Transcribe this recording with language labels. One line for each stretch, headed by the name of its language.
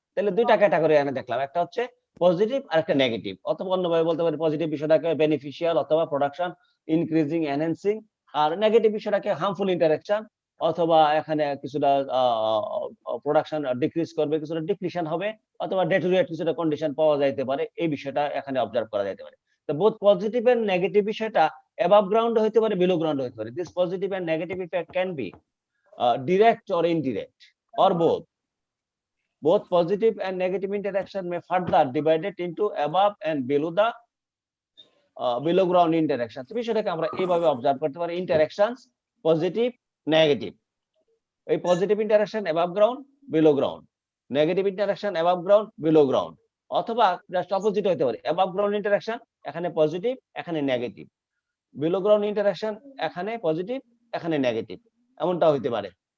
Bangla: তাহলে দুইটা ক্যাটাগরি এখানে দেখলাম, একটা হচ্ছে পজিটিভ আর একটা নেগেটিভ, অথবা অন্যভাবে বলতে পারি পজিটিভ বিষয়টাকে বেনিফিশিয়াল অথবা প্রোডাকশন ইনক্রিজিং এনহ্যান্সিং, আর নেগেটিভ বিষয়টাকে হার্মফুল ইন্টারঅ্যাকশন, অথবা এখানে কিছুটা প্রোডাকশন ডিক্রিজ করবে, কিছুটা ডিক্রিশন হবে, অথবা ডেটোরিয়েট কিছুটা কন্ডিশন পাওয়া যাইতে পারে, এই বিষয়টা এখানে অবজার্ভ করা যাইতে পারে। তো বোথ পজিটিভ এন্ড নেগেটিভ বিষয়টা অ্যাবাভ গ্রাউন্ড হইতে পারে, বিলো গ্রাউন্ড হইতে পারে। This positive and negative effect can be
English: direct or indirect or both. Both positive and negative interaction may further divided into above and below the below ground interaction.
Bangla: বিষয়টাকে আমরা এইভাবে observe করতে পারি, ইন্টারঅ্যাকশনস positive negative. এই positive interaction above ground below ground, negative interaction above ground below ground, অথবা just opposite হতে পারে, above ground interaction এখানে পজিটিভ এখানে নেগেটিভ, below ground ইন্টারঅ্যাকশন এখানে পজিটিভ এখানে নেগেটিভ, এমনটা হইতে পারে।